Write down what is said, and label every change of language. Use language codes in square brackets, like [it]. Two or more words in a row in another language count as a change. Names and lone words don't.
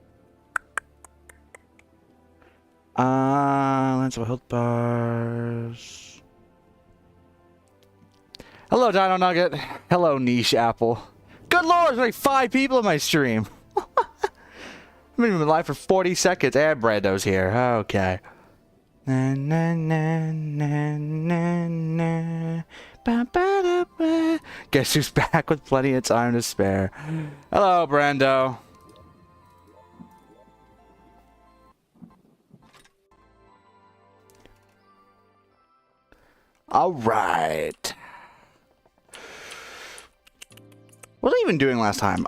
[en] Lenso health bars. Hello, Dino Nugget. Hello, Niche Apple. Good lord, there's like 5 people in my stream. I've been live for 40 seconds. And Brando's here. Okay. Na, na, na, na, na, na. Ba, ba, da, ba. Guess who's back with plenty of time to spare? Hello, Brando. All right. What was I even doing last time?